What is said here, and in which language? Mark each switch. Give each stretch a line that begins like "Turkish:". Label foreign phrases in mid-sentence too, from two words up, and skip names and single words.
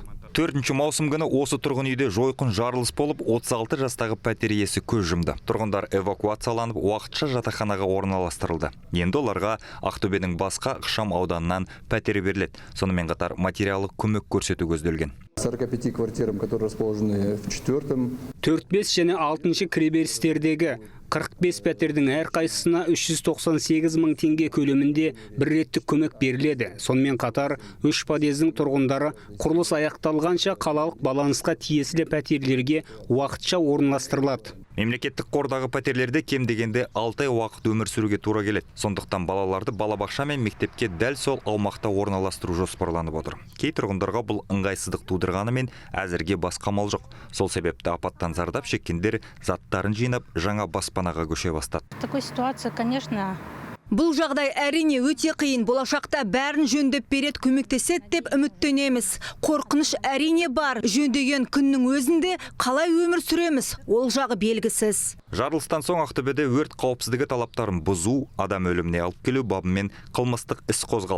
Kazakh: 4 маусым күні осы тұрғын үйде жойқын жарылыс болып, 36 жастағы пәтер иесі көз жұмды. Тұрғындар эвакуацияланып, уақытша жатақханаға орналастырылды. Енді оларға Ақтөбенің басқа ықшам ауданынан пәтер беріледі. Сонымен қатар материалдық көмек көрсету көзделген.
Russian: 45 квартирам, которые расположены в 4-м.
Kazakh: 4-5 және 6-ші кіреберістердегі 45 пәтердің әрқайсысына 398 мың теңге көлемінде бір реттік көмек беріледі. Сонымен қатар 3 подъездің тұрғындары құрылыс аяқталғанша қалалық балансқа тиесілі пәтерлерге уақытша орналастырылады. Мемлекеттік қордағы пәтерлерде кем дегенде 6 ай уақыт өмір сүруге тура келеді. Сондықтан балаларды балабақша мен мектепке дәл сол аумақта орналастыру жоспарланып отыр. Кей тұрғындарға бұл ыңғайсыздық тудырғанымен әзірге басқа амал жоқ. Сол себепті апаттан зардап шеккендер заттарын жинап, жаңа баспанаға көше бастады.
Russian: Такой ситуация, конечно.
Kazakh: Бұл жағдай әрине өте қиын. Болашақта бәрін жөндеп береді, көмектеседі деп үміттенеміз. Қорқыныш әрине бар. Жөндеген күннің өзінде қалай өмір сүреміз? Ол жағы белгісіз. Жарылыстан соң Ақтөбеде өрт қауіпсіздігі талаптарын бұзу, адам өліміне алып келу бабымен қылмыстық іс қозғалды.